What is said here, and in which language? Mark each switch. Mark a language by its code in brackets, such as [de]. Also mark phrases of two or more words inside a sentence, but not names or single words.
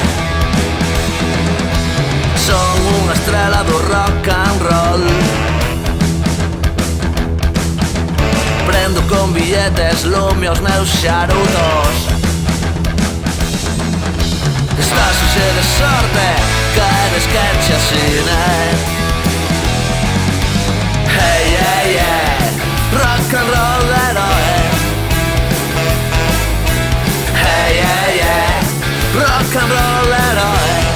[gl] Son unha estrela do [en] rock and roll. [gl] Prendo con billetes, lume os meus xarutos. Estás hoxe de sorte, queres que che asine. [en] Hey, hey, hey, rock and roll heroe. Hey, hey, hey, rock and roll heroe.